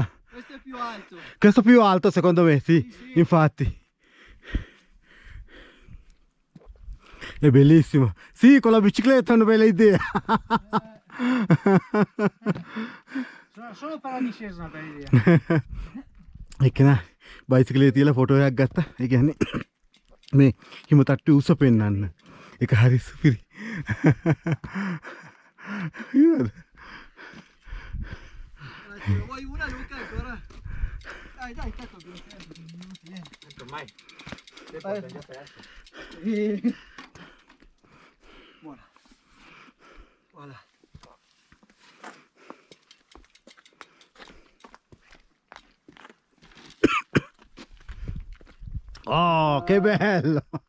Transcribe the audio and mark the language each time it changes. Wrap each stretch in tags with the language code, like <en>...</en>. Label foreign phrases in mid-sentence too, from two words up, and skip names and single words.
<it>Questo è più alto. Questo più alto secondo me, sì, sì. Infatti. È bellissimo. Sì, con la bicicletta è una bella idea. Solo per la discesa una bella idea.</it> <si>ඒක නා බයිසිකලේ තියලා ෆොටෝ එකක් ගත්තා. ඒ කියන්නේ මේ හිම තට්ටු උස පෙන්නන්න. ඒක හරි සුපිරි. ඊවද?</si> <it>Vuoi una Luca ancora? Dai, tacco. Ormai. Buona. Voilà. Oh, che bello!</it>